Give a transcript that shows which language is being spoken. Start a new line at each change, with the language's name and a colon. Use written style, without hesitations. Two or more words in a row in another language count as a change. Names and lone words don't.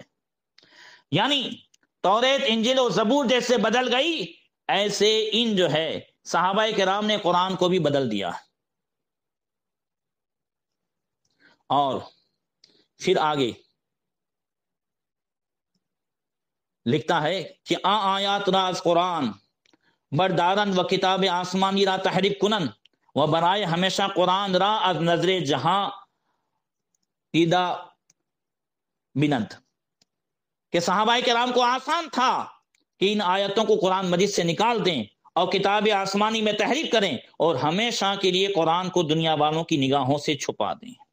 Urdu: یعنی توریت، انجیل اور زبور جیسے بدل گئی، ایسے ان جو ہے صحابہ کرام نے قرآن کو بھی بدل دیا. اور پھر آگے لکھتا ہے کہ
Persian: آیات راز قرآن بردارن و کتاب آسمانی را تحریف کنن و برائے ہمیشہ قرآن را از نظر جہاں دیدہ بنند.
Urdu: کہ صحابہ کرام کو آسان تھا کہ ان آیتوں کو قرآن مجید سے نکال دیں اور کتاب آسمانی میں تحریف کریں اور ہمیشہ کے لیے قرآن کو دنیا والوں کی نگاہوں سے چھپا دیں.